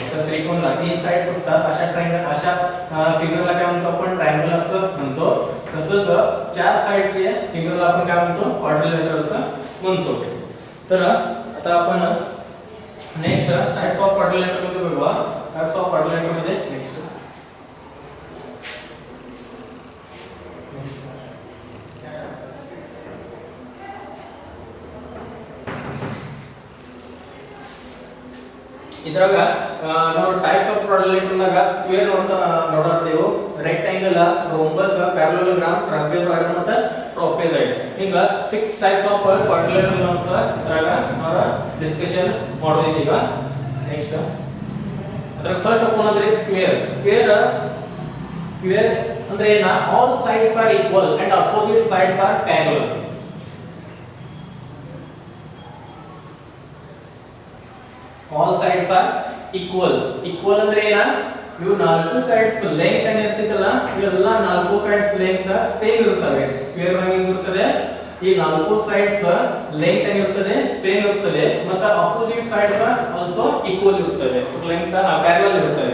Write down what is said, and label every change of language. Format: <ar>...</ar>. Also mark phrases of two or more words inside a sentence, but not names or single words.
<mr>तर त्रिकोणला 3 साइड्स असतात. अशा ट्रायंगल अशा फिगरला काय म्हणतो आपण ट्रायंगल असं म्हणतो. तसंच 4 साइडचे फिगरला आपण काय म्हणतो क्वाड्रिलेटर असं म्हणतो. तर आता आपण</mr> <en>next types of quadrilateral</en> <mr>मध्ये बघूया.</mr> <en>types of quadrilateral</en> <mr>मध्ये</mr> <kn>नेक्स्ट ಇದ್ರಾಗ ನಾವು</kn> <en>types of quadrilateral</en> <kn>ನಾಗ ಸ್ಕ್ವೇರ್ ನೋಡಾಡ್ತೇವೆ, ರೆಕ್ಟಾಂಗಲ್, ರೋಂಬಸ್, ಪ್ಯಾರಲೋಗ್ರಾಮ್, ಟ್ರಾಪೆಜಾಯ್ಡ್ ಮತ್ತೆ ಟ್ರಾಪೆಜಾಯ್ಡ್. ಹಿಂಗ 6</kn> <en>types of quadrilateral</en> <kn>ನಾವು ಸಹ ಇದ್ರಾಗ ನಾವು ಡಿಸ್ಕಷನ್ ಮಾಡೋದಿದೆ ಈಗ. ನೆಕ್ಸ್ಟ್ ಅದ್ರಾಗ ಫಸ್ಟ್ ಒನ್ ಅಂದ್ರೆ ಸ್ಕ್ವೇರ್ ಅಂದ್ರೆ ಏನ?</kn> <en>All sides are equal and opposite sides are parallel. all sides are equal</en> <kn>ಅಂದ್ರೆ ಏನ? ಇವು 4</kn> <en>sides length</en> <kn>ಏನು ಇರ್ತಿತ್ತಲ್ಲ ಇವೆಲ್ಲ 4</kn> <en>sides length</en> <kn>ಸೇಮ್ ಇರುತ್ತವೆ. ಸ್ಕ್ವೇರ್ ನಲ್ಲಿ ಇರುತ್ತದೆ ಈ 4</kn> <en>sides length</en> <kn>ಏನು ಇರುತ್ತದೆ ಸೇಮ್ ಇರುತ್ತದೆ. ಮತ್ತೆ</kn> <en>opposite sides also equal</en> <kn>ಇರುತ್ತವೆ, ಲೆಂತ್ ಪ್ಯಾರಲಲ್ ಇರುತ್ತವೆ.</kn>